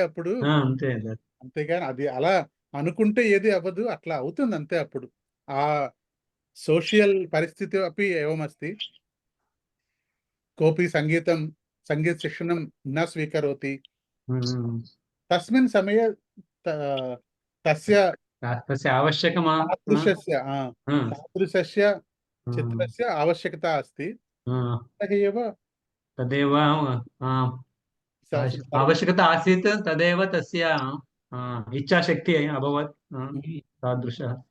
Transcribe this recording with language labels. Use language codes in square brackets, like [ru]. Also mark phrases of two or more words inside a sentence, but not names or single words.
[te] అప్పుడు అంతేగాని అది అలా అనుకుంటే ఏది అవ్వదు, అట్లా అవుతుంది అంతే. అప్పుడు ఆ సోషియల్ పరిస్థితి [sa] అపి ఏవమస్తి. కోపి సంగీత శిక్షణం న స్వీకరోతి, తస్మిన్ సమయే తస్య तादृशस्य चित्रस्य आवश्यकता अस्ति। तदेव आवश्यकता आसीत्, तदेव तस्य इच्छाशक्ति अभवत् तादृशः।